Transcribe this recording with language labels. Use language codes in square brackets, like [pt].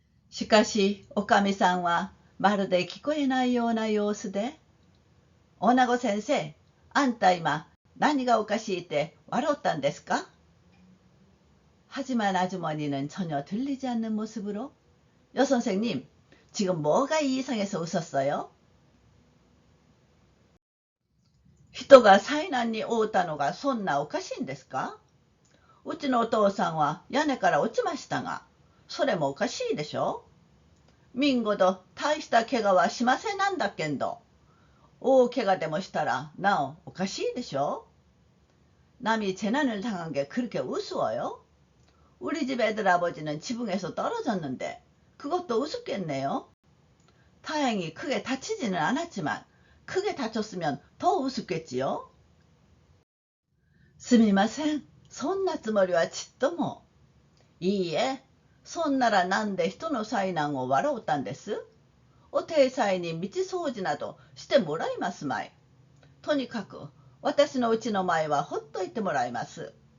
[ja] しかし、おかみさんはまるで聞こえないような様子で、女子先生、あんた今何がおかしいって笑ったんですか? [ko] 하지만 아주머니는 전혀 들리지 않는 모습으로 여 선생님, 지금 뭐가 이상해서 웃었어요? [ja] 人が災難に遭ったのがそんなおかしいんですか? うちのお父さんは屋根から落ちましたが、それもおかしいでしょ? みんごど大した怪我はしませんなんだけんど、大怪我でもしたらなおおかしいでしょ。 [ko] 남이 재난을 당한 게 그렇게 우스워요? 우리 집 애들 아버지는 지붕에서 떨어졌는데 그것도 우습겠네요. 다행히 크게 다치지는 않았지만 크게 다쳤으면 더 우습겠지요. [ja] すみません。そんなつもりはちっとも。いいえ、そんならなんで人の災難を笑うたんです。お体裁に道掃除などしてもらいますまい。とにかく私のうちの前はほっといてもらいます。